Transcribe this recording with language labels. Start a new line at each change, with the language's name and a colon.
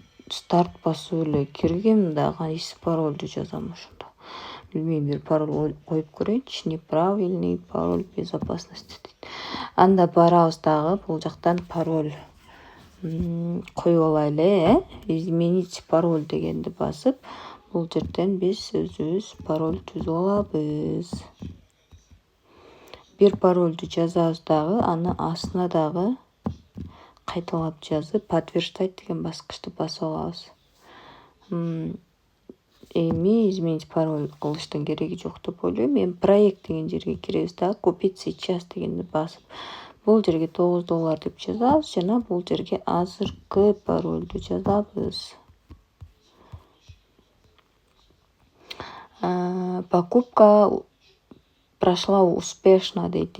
Kyrgyz: Старт басып эле киргем да, кайсы парольду жазам ошондо. Билбейм, бир пароль коюп көрөйүнчү.
Russian: Неправильный пароль безопасности дейт.
Kyrgyz: Анда барабыз дагы бул жактан пароль коюп алайлы,
Russian: изменить пароль
Kyrgyz: дегенди басып, бул жерден биз өзүбүз пароль түзүп алабыз. Бир парольду жазабыз дагы, аны астына дагы кайталап жазып, подтверждать деген баскычты басып алабыз. Эми
Russian: изменить пароль
Kyrgyz: кылыштын кереги жок деп ойлойм. Эми проект деген жерге киребиз да,
Russian: купить сейчас
Kyrgyz: дегенди басып, бул жерге $9 деп жазабыз жана бул жерге азыркы парольду жазабыз.
Russian: Покупка прошла успешно дейт.